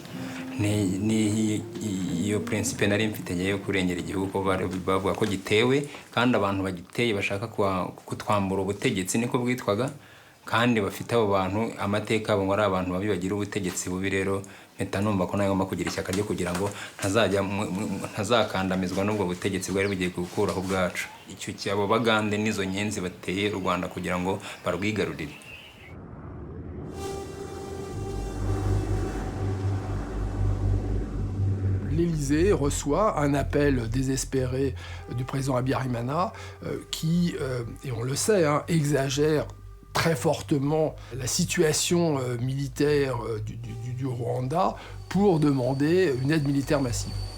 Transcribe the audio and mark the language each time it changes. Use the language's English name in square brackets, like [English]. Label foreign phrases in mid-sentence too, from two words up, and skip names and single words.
[Kinyarwanda] iyo principe nari mfite yo kurengera igihugu bavuga ko gitewe kandi abantu bagiteye bashaka kutwambura ubutegetsi niko bwitwaga kandi bafite abo bantu amateka abo ngora abantu babi bagira ubutegetsi bubi rero mpeta numva ko nagomba kugira ishyaka ryo kugira ngo ntazakandamizwa n'ubwo butegetsi bwari bugiye gukuraho bwacu icyo cyabo bagande nizo nyenzi bateye u Rwanda kugira ngo barwigarurire. [French] L'Élysée reçoit un appel désespéré du président Habyarimana qui, et on le sait, exagère très fortement la situation militaire du Rwanda pour demander une aide militaire massive.